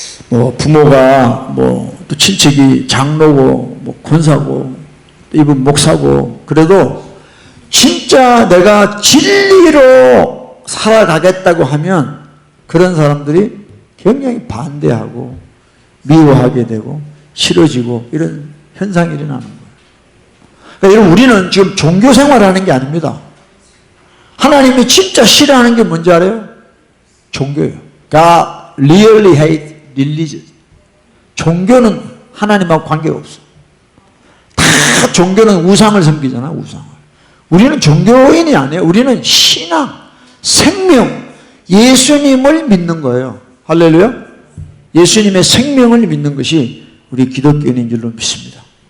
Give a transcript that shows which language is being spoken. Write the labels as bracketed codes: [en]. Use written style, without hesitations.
[ko] 뭐 부모가 뭐 또 친척이 장로고 뭐 권사고 이분 목사고 그래도 진짜 내가 진리로 살아가겠다고 하면 그런 사람들이 굉장히 반대하고 미워하게 되고 싫어지고 이런 현상이 일어나는 거예요. 그러니까 여러분 우리는 지금 종교 생활하는 게 아닙니다. 하나님이 진짜 싫어하는 게 뭔지 알아요? 종교예요. [en] God really hate religion. [ko] 종교는 하나님하고 관계가 없어. 다 종교는 우상을 섬기잖아, 우상을. 우리는 종교인이 아니에요. 우리는 신앙, 생명, 예수님을 믿는 거예요. 할렐루야. 예수님의 생명을 믿는 것이 우리 기독교인인 줄로 믿습니다.